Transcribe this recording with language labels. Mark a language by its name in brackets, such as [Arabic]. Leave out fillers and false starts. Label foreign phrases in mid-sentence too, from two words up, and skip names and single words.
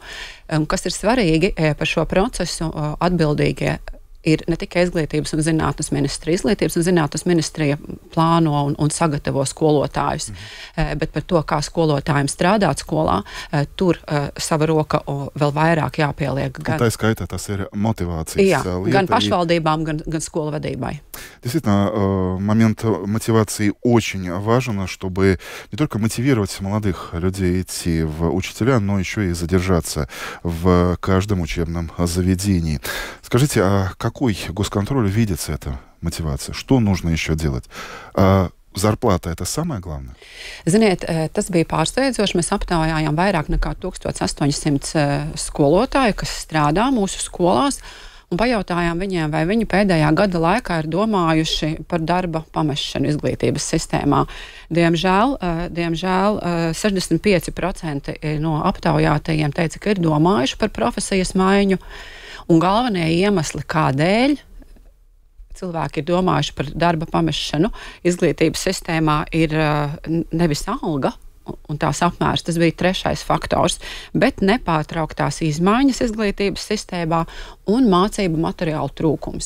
[Latvian] Kas ir svarīgi par šo procesu atbildīgie ir ne tikai Izglītības un zinātnes ministrija. Izglītības un zinātnes ministrija plāno un sagatavo skolotājus, bet par to, kā skolotājiem strādāt skolā, tur sava roka vēl vairāk jāpieliek. Tā skaitā tas ir motivācijas lieta. Gan pašvaldībām, gan skolu vadībai. [Russian] Действительно, момент мотивации очень важен, чтобы не только мотивировать молодых людей идти в учителя, но еще и задержаться в каждом учебном заведении. Скажите, а какой госконтроль видится эта мотивация? Что нужно еще делать? Зарплата – это самое главное? [Latvian] Ziniet, tas bija pārsteidzoši. Mēs aptaujājām vairāk nekā 1800 skolotāju, kas strādā mūsu skolās, un pajautājām viņiem, vai viņi pēdējā gada laikā ir domājuši par darba pamešanu izglītības sistēmā. Diemžēl 65% no aptaujātajiem teica, ka ir domājuši par profesijas maiņu, un galvenie iemesli, kādēļ cilvēki ir domājuši par darba pamešanu izglītības sistēmā, ir nevis alga un tās apmērs, tas bija trešais faktors, bet nepārtrauktās izmaiņas izglītības sistēmā un mācību materiālu trūkums.